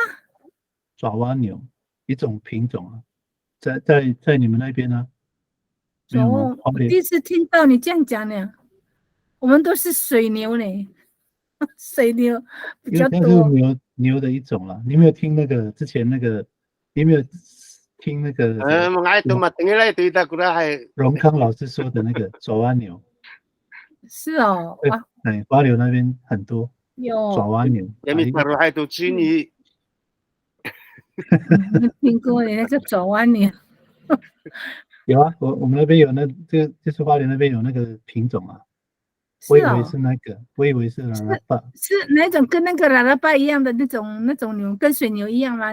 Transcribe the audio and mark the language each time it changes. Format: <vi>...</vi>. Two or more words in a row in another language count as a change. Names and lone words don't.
<zh>爪哇牛一种品种啊，在你们那边呢？没有吗？我第一次听到你这样讲呢。我们都是水牛呢，水牛比较因为它多。是牛的一种啦。你有没有听那个之前那个？你有没有听那个</zh> <ami>mga ito matingilay ito ita kuray.</ami> <zh>荣康老师说的那个爪哇牛？是哦，哇，对，花莲那边很多爪有哇牛。</zh> <ami>Yami paruhay ito chini.</ami> <zh>没听过你那个爪哇牛。有啊，我们那边有就是花莲那边有那个品种啊。我以为是那个，我以为是拉拉巴。是哪种跟那个拉拉巴一样的那种牛，跟水牛一样吗？</zh>